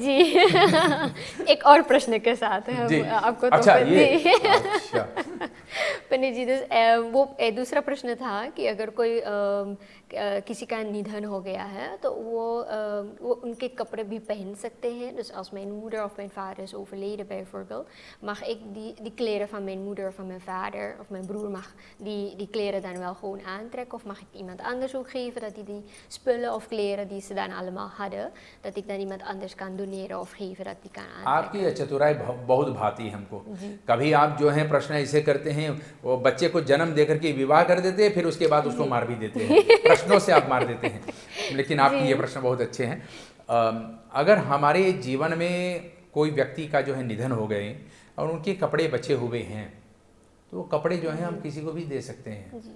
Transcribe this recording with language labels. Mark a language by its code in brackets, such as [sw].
[hi] जी एक और प्रश्न के साथ है जी। आपको अच्छा, तोहफा ये दी। अच्छा पंडित जी वो दूसरा प्रश्न था कि अगर कोई किसी का निधन हो गया है तो वो उनके कपड़े भी पहन सकते हैं. [nl] Dus als mijn moeder of mijn vader is overleden bijvoorbeeld, mag ik die kleren van mijn moeder of van mijn vader of mijn broer mag die kleren dan wel gewoon aantrekken, of mag ik iemand anders ook geven dat die spullen of kleren die ze dan allemaal hadden, dat ik dan iemand anders kan doneren of geven dat die kan aantrekken. [hi] आपकी चतुराई बहुत भाती है हमको. कभी आप जो है प्रश्न ऐसे करते हैं, वो बच्चे को जन्म देकर के विवाह कर देते हैं, फिर उसके बाद उसको मार भी देते हैं. प्रश्नों से आप मार देते हैं. लेकिन आपके ये प्रश्न बहुत अच्छे हैं. अगर हमारे जीवन में कोई व्यक्ति का जो है निधन हो गए और उनके कपड़े बचे हुए हैं, तो वो कपड़े जो हैं हम किसी को भी दे सकते हैं.